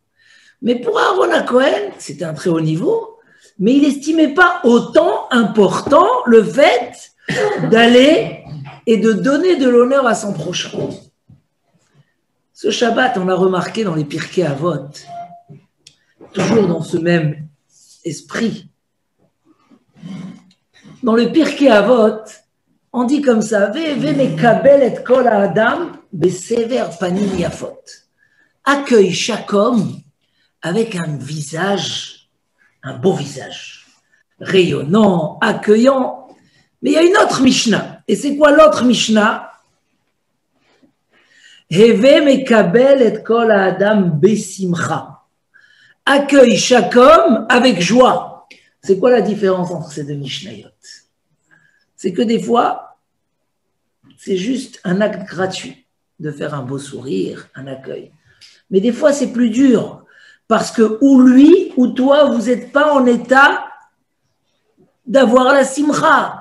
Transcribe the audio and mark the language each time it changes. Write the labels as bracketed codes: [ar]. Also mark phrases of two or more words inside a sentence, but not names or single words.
[fr] Mais pour Aaron à Cohen, c'était un très haut niveau, mais il n'estimait pas autant important le fait d'aller et de donner de l'honneur à son prochain. Ce Shabbat, on a remarqué dans les Pirkei Avot, toujours dans ce même esprit, dans le Pirkei Avot, on dit comme ça, [he] ומקבל את כל האדם בסבר פנים יפות. [fr] Accueille chaque homme avec un visage, un beau visage, rayonnant, accueillant. Mais il y a une autre Mishnah. Et c'est quoi l'autre Mishnah? [he] הוי מקבל את כל האדם בשמחה. [fr] Accueille chaque homme avec joie. C'est quoi la différence entre ces 2 Mishnayot? C'est que des fois, c'est juste un acte gratuit de faire un beau sourire, un accueil. Mais des fois, c'est plus dur parce que ou lui ou toi, vous n'êtes pas en état d'avoir la simcha.